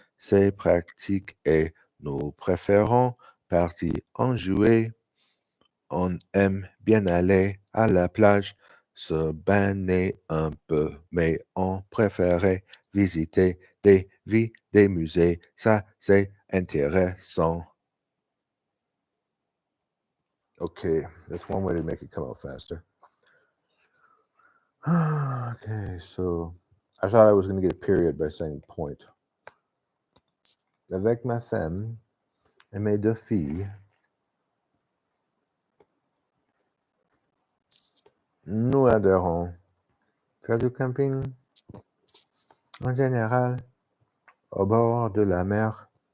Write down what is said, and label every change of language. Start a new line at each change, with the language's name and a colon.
French: C'est pratique et nous préférons partir en juillet. On aime bien aller à la plage, se baigner un peu, mais on préférait visiter des villes, des musées. Ça, c'est intéressant.
English: Okay, that's one way to make it come out faster. Okay, so I thought I was going to get a period by saying point.
French: Avec ma femme et mes deux filles, nous adorons faire du camping en général au bord de la mer.